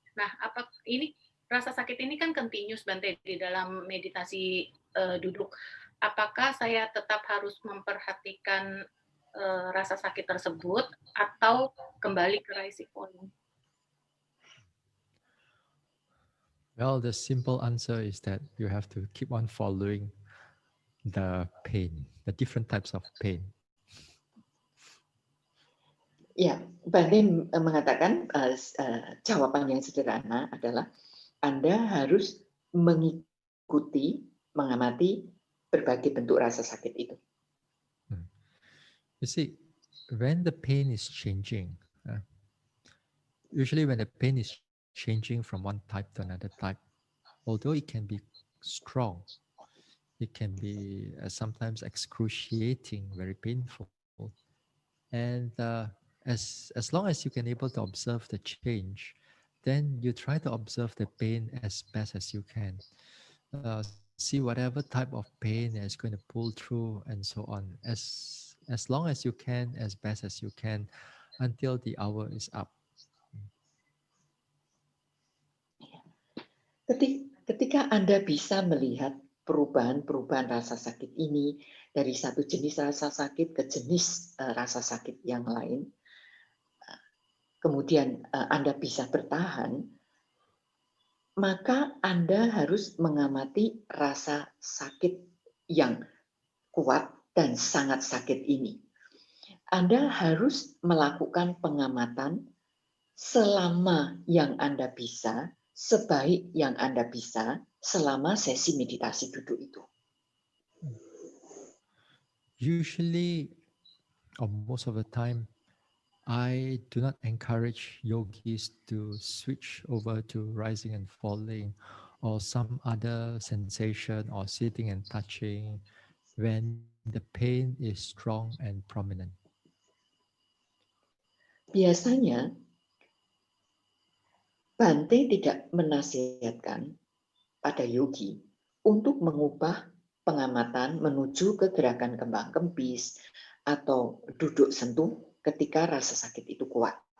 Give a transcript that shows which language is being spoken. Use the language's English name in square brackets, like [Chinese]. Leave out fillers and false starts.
[Indonesian] Nah, rasa sakit ini kan continuous, Bante, di dalam meditasi duduk. Apakah saya tetap harus memperhatikan rasa sakit tersebut atau kembali ke rising falling? [English] Well, the simple answer is that you have to keep on following the pain, the different types of pain. [Indonesian] Ya, Bante mengatakan jawaban yang sederhana adalah Anda harus mengikuti, mengamati berbagai bentuk rasa sakit itu. [English] You see, when the pain is changing, usually when the pain is changing from one type to another type, although it can be strong, it can be sometimes excruciating, very painful, and as long as you can able to observe the change, then you try to observe the pain as best as you can. See whatever type of pain is going to pull through and so on, as long as you can, as best as you can, until the hour is up. [Indonesian] Ketika Anda bisa melihat perubahan rasa sakit ini dari satu jenis rasa sakit ke jenis rasa sakit yang lain, kemudian Anda bisa bertahan, maka Anda harus mengamati rasa sakit yang kuat dan sangat sakit ini. Anda harus melakukan pengamatan selama yang Anda bisa, sebaik yang Anda bisa, selama sesi meditasi duduk itu. [English] Usually, or most of the time, I do not encourage yogis to switch over to rising and falling or some other sensation or sitting and touching when the pain is strong and prominent. [Indonesian] Biasanya, Bante tidak menasihatkan pada yogi untuk mengubah pengamatan menuju ke gerakan kembang kempis atau duduk sentuh ketika rasa sakit itu kuat.